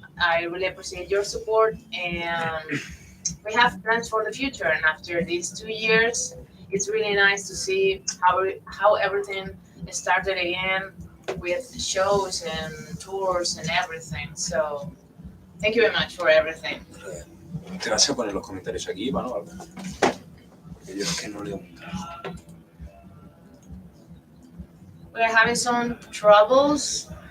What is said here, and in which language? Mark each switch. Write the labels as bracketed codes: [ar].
[en] I really appreciate your support, and we have plans for the future. And after these 2 years, it's really nice to see how everything started again with shows and tours and everything. So thank you very much for everything. [es] Te vas a poner los comentarios aquí, Iván, o algo. Porque yo es que no leo mucho. [en] We're having some troubles.